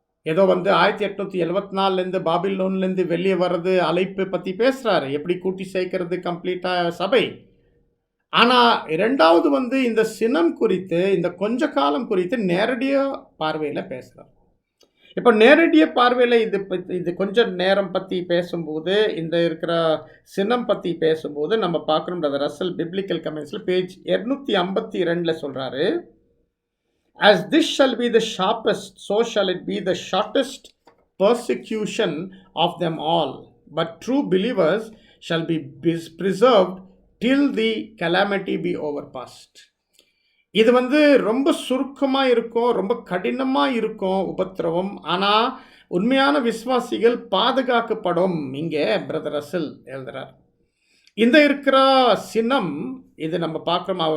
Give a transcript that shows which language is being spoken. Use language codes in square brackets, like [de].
[ta] ஏதோ வந்து 1874 பாபிலோன்லேருந்து வெளியே வர்றது அழைப்பு பற்றி பேசுகிறாரு, எப்படி கூட்டி சேர்க்கறது கம்ப்ளீட்டாக சபை. ஆனால் இரண்டாவது வந்து இந்த சினம் குறித்து, இந்த கொஞ்ச காலம் குறித்து நேரடியாக பார்வையில் பேசுகிறார். இப்போ நேரடியாக பார்வையில் இது கொஞ்சம் நேரம் பற்றி பேசும்போது, இந்த இருக்கிற சினம் பற்றி பேசும்போது நம்ம பார்க்குறோம். பிரதர் ரசல் பிப்ளிக்கல் கமெண்ட்ஸில் பேஜ் 252 சொல்கிறாரு, [en] as this shall be the sharpest, so shall it be the shortest persecution of them all, but true believers shall be preserved till the calamity be overpassed. [ta] இது வந்து ரொம்ப சுருக்கமாக இருக்கும், ரொம்ப கடினமாக இருக்கும் உபத்திரவம். ஆனால் உண்மையான விசுவாசிகள் பாதுகாக்கப்படும். இங்கே பிரதர் ரசல் எழுதுகிறார். இந்த இருக்கிற சினம் இது நம்ம பார்க்குறோம்.